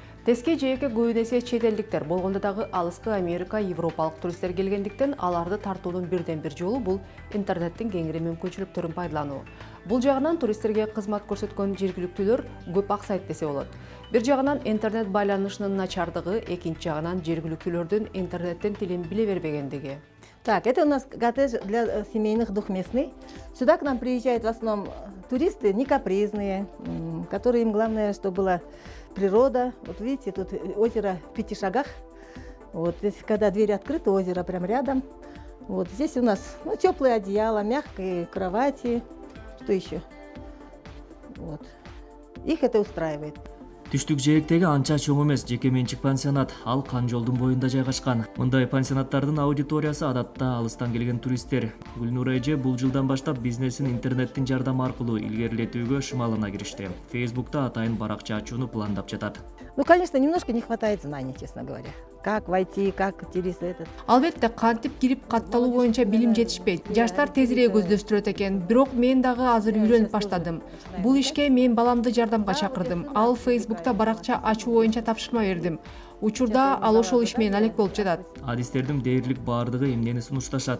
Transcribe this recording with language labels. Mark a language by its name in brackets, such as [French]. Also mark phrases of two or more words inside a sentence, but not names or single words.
[Kyrgyz] Теске жээкке көбүн эсе чет элдиктер болгондо дагы алыскы Америка, Европалык туристтер келгендиктен аларды тартуунун бирден бир жолу бул интернеттин кеңири мүмкүнчүлүктөрүн пайдалануу. Бул жагынан туристтерге кызмат көрсөткөн жергиликтүүлөр көп аксайт десе болот. Бир жагынан интернет байланышынын начардыгы, экинчи жагынан жергиликтүүлөрдүн интернеттин тилин биле бербегендиги. [Russian] Так, это у нас коттедж для семейных двухместный. Сюда к нам приезжают в основном туристы не капризные, которые им главное, чтобы была природа. Вот видите, тут озеро в 5 шагах. Вот здесь, когда двери открыты, озеро прям рядом. Вот здесь у нас теплые одеяла, мягкие кровати. Что еще? Вот. Их это устраивает. [Kyrgyz] Түштүк жээктеги анча чоң эмес жеке менчик пансионат, ал Кан жолдун боюнда жайгашкан. Мындай пансионаттардын аудиториясы адатта алыстан келген туристтер. Гүлнура эже бул жылдан баштап бизнесин интернеттин жардамы аркылуу илгерилетүүгө шымалына киришти. Фейсбукта атайын баракча ачууну пландап жатат. [Russian] Ну, конечно, немножко не хватает знаний, честно говоря. Как войти, как через этот. [Kyrgyz] Албетте кантип кирип катталуу боюнча билим жетишпейт. Жаштар тезирээк өздөштүрөт экен. Бирок мен дагы азыр үйлөнүп баштадым. Бул ишке мен баламды жардамга чакырдым. Ал Фейсбукта баракча ачуу боюнча тапшырма бердим. Учурда ал ошол иш менен алек болуп жатат. Адистердин дээрлик баардыгы эмнени сунушташат.